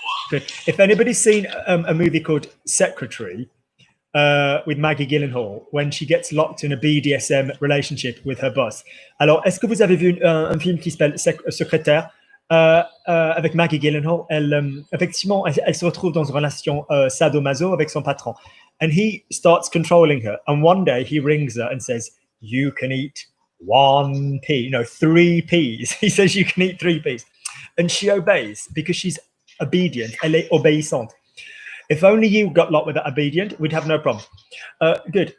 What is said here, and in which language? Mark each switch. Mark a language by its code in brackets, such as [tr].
[en] Good. If anybody's seen a movie called Secretary with Maggie Gyllenhaal, when she gets locked in a BDSM relationship with her boss. [fr] Alors, est-ce que vous avez vu un film qui s'appelle Secrétaire avec Maggie Gyllenhaal? Effectivement, elle se retrouve dans une relation sadomaso avec son patron. [en] And he starts controlling her. And one day he rings her and says, you can eat one pea, 3 peas. He says you can eat 3 peas. And she obeys because she's obedient. [fr] Elle est obéissante. [en] If only you got locked with that obedient, we'd have no problem. Good.